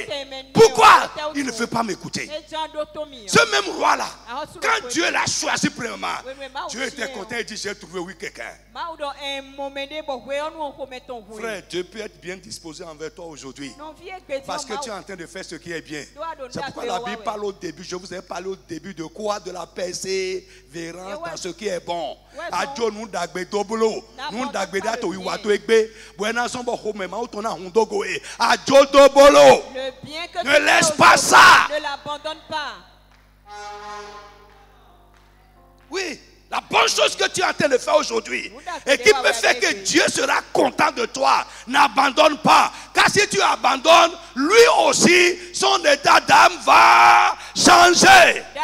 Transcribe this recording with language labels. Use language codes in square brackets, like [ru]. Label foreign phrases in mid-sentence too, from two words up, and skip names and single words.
[fr] Pourquoi il ne veut pas m'écouter? Ce même roi-là, quand Dieu l'a choisi premièrement, Dieu était content et dit, j'ai trouvé oui quelqu'un. Frère, Dieu peut être bien disposé envers toi aujourd'hui parce que tu es en train de faire ce qui est bien. C'est pourquoi la Bible parle au début, je vous ai parlé au début de quoi? De la persévérance dans ce qui est bon. [fon] Adjo nous dagbe dobolo, nous dagbe dato iwato egbe, buena sombo home ma utona hundogo e. Adjo dobolo. [fr] Ne laisse pas ça. Ne l'abandonne pas. Oui. La bonne chose que tu es en train de faire aujourd'hui et qui peut faire que Dieu sera content de toi, n'abandonne pas. Car si tu abandonnes, lui aussi, son état d'âme va changer.